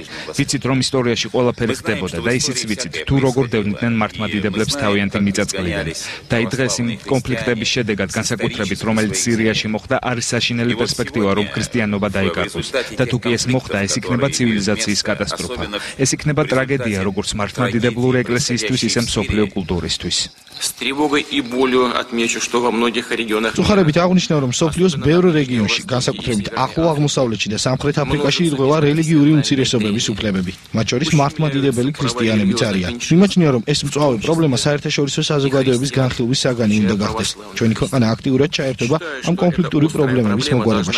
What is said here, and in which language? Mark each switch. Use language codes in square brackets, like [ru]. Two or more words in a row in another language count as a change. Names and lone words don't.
[ka] ვიცით, რომ ისტორიაში ყველაფერი ხდებოდა და ისიც ვიცით, თუ როგორ დევნიდნენ მართლმადიდებლებს თავიანთი მიწაწყლიდან. და დღეს იმ კონფლიქტების შედეგად, განსაკუთრებით, რომელიც სირიაში მოხდა, არის საშინელი პერსპექტივა, რომ ქრისტიანობა დაიკარგოს. და თუ კი ეს მოხდა, ეს იქნება ცივილიზაციის კატასტროფა. ეს იქნება ტრაგედია, როგორც მართლმადიდებლური ეკლესიისთვის, ისე მსოფლიო კულტურისთვის. [ru] С тревогой и болью отмечу, что во многих регионах [ka] Сухарებით აღნიშნავ, რომ სოფლიოს ბევრ რეგიონში, განსაკუთრებით ახლო აღმოსავლეთში და სამხრეთ აფრიკაში ირღვევა რელიგიური უმცირესობების უფლებები, მათ შორის მართლმადიდებელი ქრისტიანებიც არიან. მიმაჩნია, რომ ეს მწვავე პრობლემა საერთაშორისო საზოგადოების განხილვის საგანი უნდა გახდეს. ჩვენი ქვეყანა აქტიურად ჩაერთვება ამ კონფლიქტური პრობლემების მოგვარებაში.